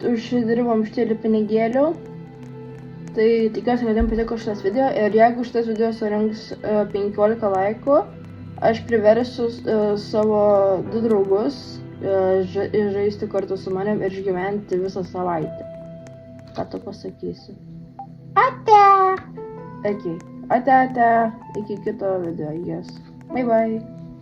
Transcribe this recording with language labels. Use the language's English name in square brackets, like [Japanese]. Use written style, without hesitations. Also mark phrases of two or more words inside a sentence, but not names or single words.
[Lithuanian] Užsidirbom šitėlį pinigėlių. Tai tikiuosi, kad jums patiko šitas video ir jeigu šitas video surinks 15 laikų, aš priversiu savo 2 draugus žaisti kartu su manim ir išgyventi visą savaitę. Ką tu pasakysi? Ate! Ate. Iki kito video, [English] yes. Bye bye.